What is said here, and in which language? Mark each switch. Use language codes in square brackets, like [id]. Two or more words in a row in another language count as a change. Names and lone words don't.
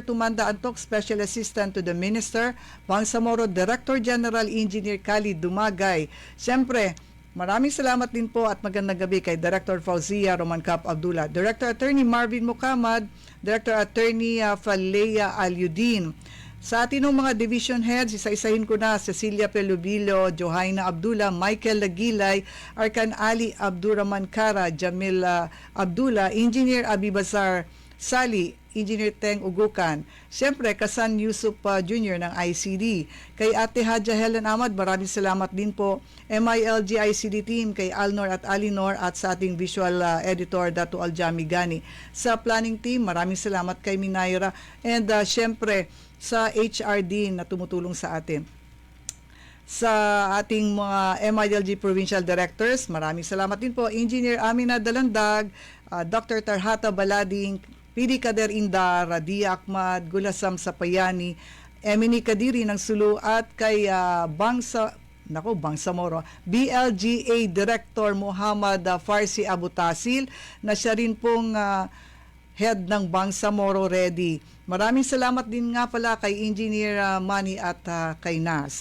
[tl] Tumanda Antok, [en] Special Assistant to the Minister, Bangsamoro Director General Engineer Khalid Dumagay. [tl] Siyempre, maraming salamat din po at magandang gabi kay Director Fauzia Romancap Abdullah, Director Attorney Marvin Mukamad, Director Attorney Falea Alyudin. Sa ating mga [en] division heads, [tl] isa-isahin ko na: Cecilia Pelubilo, Johaina Abdullah, Michael Lagilay, Arkan Ali Abdurrahman Kara, Jamil Abdullah, Engineer Abibazar Sali, Engineer Teng Ugukan. Siyempre, Kasan Yusuf Jr. ng ICD. Kay Ate Hadja Helen Ahmad, maraming salamat din po. MILG ICD team, kay Alnor at Alinor, at sa ating [en] visual editor, [tl] Datu Aljami Gani. Sa planning team, maraming salamat kay Minaira. And siyempre, sa HRD na tumutulong sa atin. Sa ating mga MILG [en] Provincial Directors, [tl] maraming salamat din po. Engineer Amina Dalandag, Dr. Tarhata Balading, PD Kader Inda, Radia Ahmad, Gulasam Sapayani, Emily Kadiri ng Sulu, at kay Bangsamoro, BLGA Director Muhammad Farsi Abutasil, na siya rin pong head ng Bangsamoro Ready. Maraming salamat din nga pala kay Engineer Manny at kay Nas.